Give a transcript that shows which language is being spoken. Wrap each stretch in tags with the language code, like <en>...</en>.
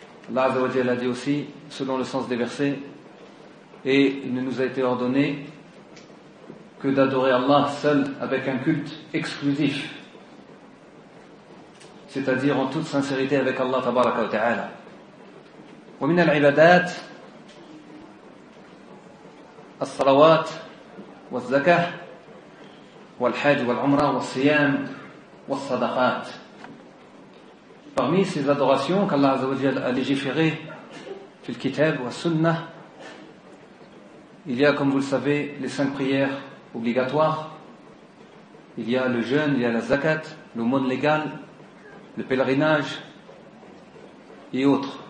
<fr>Allah Azza wa Jalla dit aussi, selon le sens des versets, et il ne nous a été ordonné que d'adorer Allah seul avec un culte exclusif. C'est-à-dire en toute sincérité avec Allah tabaraka wa ta'ala.</fr> <ar>Wa min al-ibadat الصلوات والزكاة والحج والعمرة والصيام والصدقات.</ar> <fr>Parmi ces adorations qu'Allah Azza wa Jalla a légiféré</fr> <ar>في الكتاب والسنة,</ar> <fr>il y a, comme vous le savez, les cinq prières obligatoires, il y a le jeûne, il y a la zakat, l'aumône légale, le pèlerinage et autres.</fr>